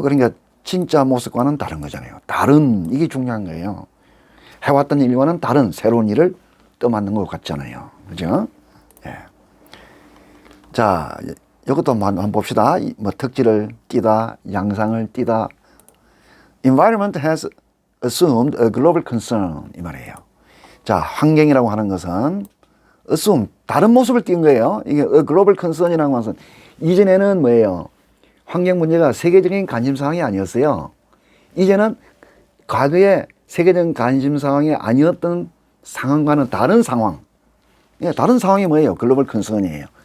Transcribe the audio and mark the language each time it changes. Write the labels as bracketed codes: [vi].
[ko] 그러니까 진짜 모습과는 다른 거잖아요. 다른, 이게 중요한 거예요. 해왔던 일과는 다른 새로운 일을 떠맡는 것 같잖아요. 그죠? 예. 자, 이것도 한번 봅시다. 뭐 특질을 띠다, 양상을 띠다. [en] Environment has assumed a global concern. [ko] 이 말이에요. 자, 환경이라고 하는 것은 assume, 다른 모습을 띈 거예요. 이게 a global concern이라고 하는 것은 이전에는 뭐예요? 환경 문제가 세계적인 관심사항이 아니었어요. 이제는 과거에 세계적인 관심사항이 아니었던 상황과는 다른 상황. 다른 상황이 뭐예요? 글로벌 컨선이에요.